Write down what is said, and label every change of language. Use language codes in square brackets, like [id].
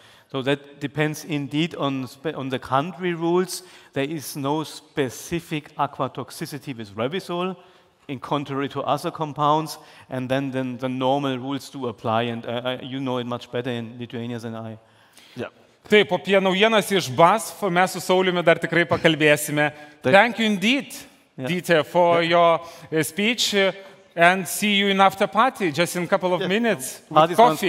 [en] So that depends indeed on the country rules. There is no specific aquatoxicity with Revysol, in contrary to other compounds, and then the normal rules do apply, and you know it much better in Lithuania than I. [lt] Taip, apie naujienas iš BASF mes su Sauliumi dar tikrai pakalbėsime. [en] Thank you indeed, Dieter, for your speech, and see you in after party, just in a couple of minutes, with coffee.